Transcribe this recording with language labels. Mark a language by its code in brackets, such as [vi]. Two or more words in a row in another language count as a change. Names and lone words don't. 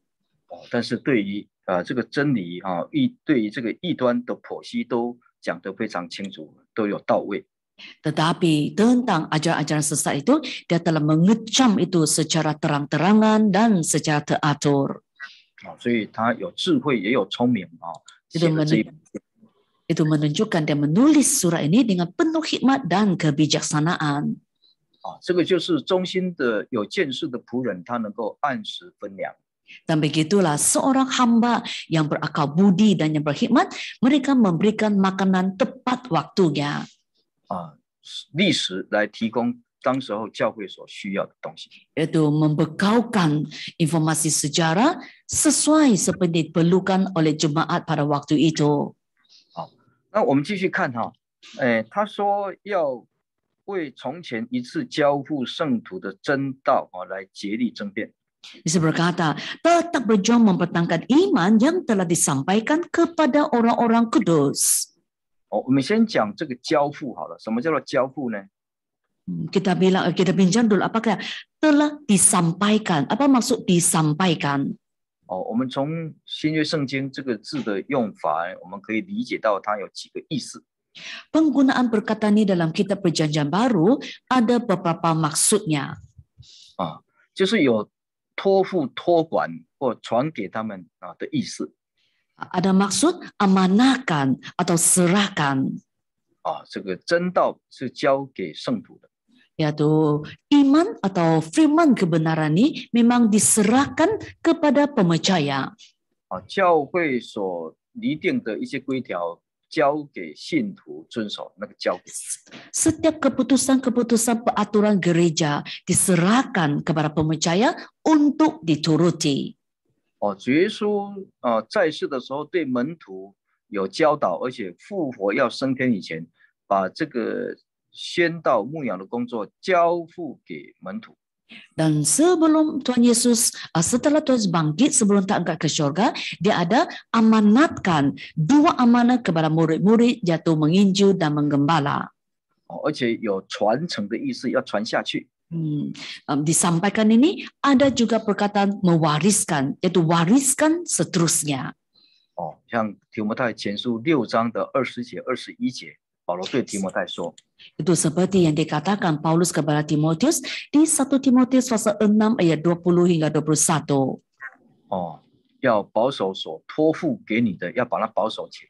[zh] 但是对于这个真理对于这个异端的剖析都讲得非常清楚，都有到位。 [ms] Tetapi tentang ajaran-ajaran sesat itu, dia telah mengecam itu secara terang-terangan dan secara teratur. [zh] 所以他有智慧也有聪明写了这一。 [ms] Itu menunjukkan dia menulis surah ini dengan penuh hikmat dan kebijaksanaan. [zh] 这个就是忠心的有见识的仆人，他能够按时分粮。 [ms] Dan begitulah seorang hamba yang berakal budi dan yang berhikmat, mereka memberikan makanan tepat waktunya. [zh] 历史来提供当时候教会所需要的东西。 [ms] Itu membekalkan informasi sejarah sesuai seperti diperlukan oleh jemaat pada waktu itu. [zh] 那我们继续看哈，他说要为从前一次交付圣徒的真道来竭力争辩。 [ms] Bisa berkata, tetap berjuang mempertahankan iman yang telah disampaikan kepada orang-orang kudus. [zh] 我们先讲这个交付好了，什么叫做交付呢？ [ms] Kita bincang dulu apakah telah disampaikan. Apa maksud disampaikan? [zh] 我们从新约圣经这个字的用法，我们可以理解到它有几个意思。 [ms] Penggunaan perkataan ini dalam kitab Perjanjian Baru ada beberapa maksudnya. [zh] 就是有托付、托管或传给他们的意思。 [ms] Ada maksud amanahkan atau serahkan. [zh] 这个真道是交给圣徒的。 [ms] Yaitu iman atau firman kebenaran ini memang diserahkan kepada pemercaya. [zh] 教会所拟定的一些规条，交给信徒遵守，那个交给。 [ms] Setiap keputusan-keputusan peraturan gereja diserahkan kepada pemercaya untuk dituruti. [zh] 主耶稣在世的时候对门徒有教导，而且复活要升天以前，把这个宣道牧养的工作交付给门徒。 [ms] Dan sebelum Tuhan Yesus, setelah Tuhan Yesus bangkit, sebelum tak angkat ke syurga, dia ada amanatkan 2 amanat kepada murid-murid, yaitu menginjil dan menggembala. [zh] 而且有传承的意思，要传下去。 [ms] Disampaikan ini ada juga perkataan mewariskan, yaitu wariskan seterusnya. [zh] 像提摩太前书6章的20节、21节，保罗对提摩太说。 [ms] Itu seperti yang dikatakan Paulus kepada Timotius di 1 Timotius pasal 6 ayat 20 hingga 21. [zh] 要保守所托付给你的，要把它保守起来。